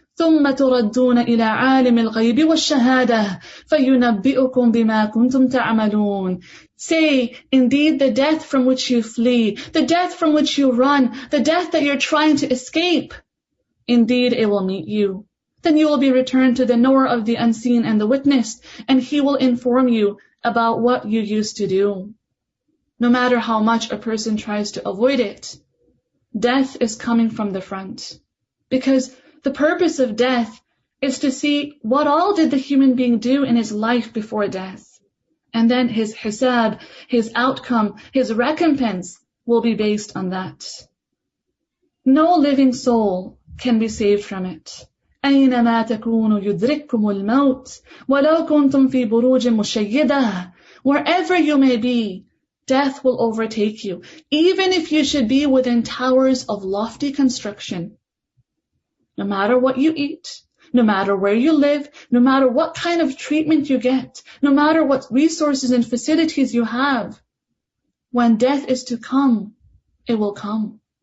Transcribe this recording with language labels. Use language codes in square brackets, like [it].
[ar] ثم تردون إلى عالم الغيب والشهادة فينبئكم بما كنتم تعملون. [en] Say, indeed the death from which you flee, the death from which you run, the death that you're trying to escape, indeed it will meet you. Then you will be returned to the knower of the unseen and the witnessed, and he will inform you about what you used to do. No matter how much a person tries to avoid it, death is coming from the front. Because the purpose of death is to see what all did the human being do in his life before death. And then his hisab, his outcome, his recompense will be based on that. No living soul can be saved from it. [ar] أينما تكونوا يدرككم الموت ولو كنتم في بروج مشيدة. [en] Wherever you may be, death will overtake you, even if you should be within towers of lofty construction. No matter what you eat, no matter where you live, no matter what kind of treatment you get, no matter what resources and facilities you have, when death is to come, it will come.